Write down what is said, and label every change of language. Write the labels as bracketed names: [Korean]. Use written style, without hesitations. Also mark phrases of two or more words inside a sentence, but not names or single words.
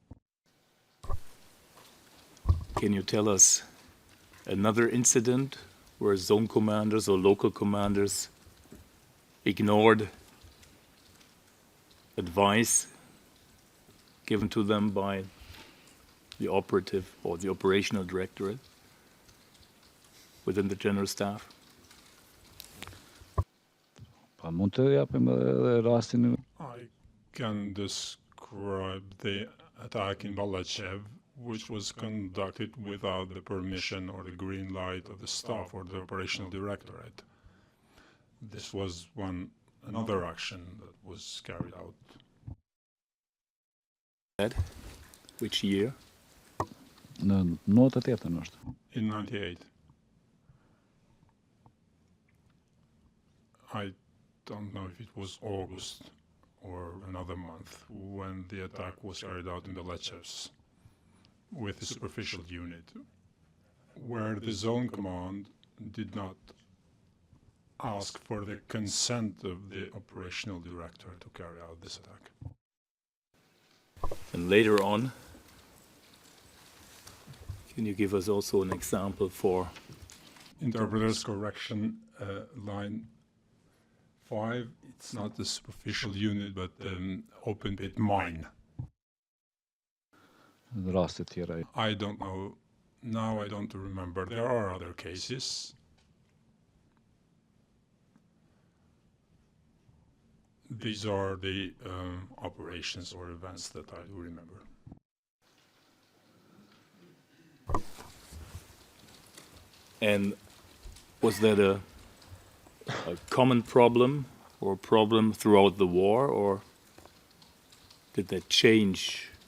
[English] Can you tell us another incident where zone commanders or local commanders ignored advice given to them by the operative or the operational directorate within the general staff? [Albanian] Pa mund të japim edhe rastin [English] I can describe the attack in Balachev, which was conducted without the permission or the green light of the staff or the operational directorate. This was another action that was carried out. Which year? [Albanian] në 98 është. [English] In 98. I don't know if it was August or another month when the attack was carried out in the Lechevs with the superficial unit, where the zone command did not ask for the consent of the operational director to carry out this attack. And later on, can you give us also an example for Interpreter's correction, line 5, it's not the superficial unit, but open pit mine. [Albanian] Raste tjera. [English] I don't know, now I don't remember. There are other cases. These are the operations or events that I do remember. And was that a common problem or a problem throughout the war, or did that change